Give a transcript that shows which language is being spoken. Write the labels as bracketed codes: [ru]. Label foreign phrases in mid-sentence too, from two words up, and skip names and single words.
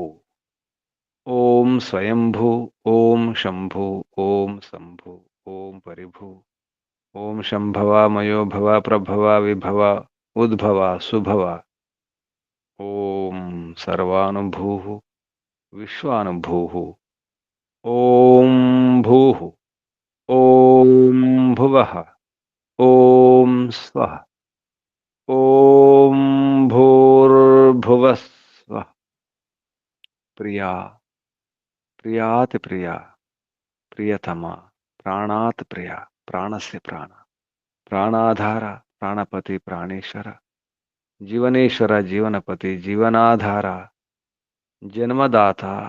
[sa] ओम स्वयंभू ओम शंभु ओम शंभु ओम परिभू ओम शंभवा मयो भवा प्रभवा विभवा उद्भवा सुभवा ओम सर्वानुभूः विश्वानुभूः ओम भूः ओम भुवः ओम स्वः ओम भूर्भुवः स्वः ప్రియా, ప్రియాతి ప్రియా, ప్రియతమా, ప్రాణాత్ ప్రియ, ప్రాణస్య ప్రాణ, ప్రాణాధార, ప్రాణపతి, ప్రాణేశ్వర, జీవనేశ్వర, జీవనపతి, జీవనాధార, జన్మదాత.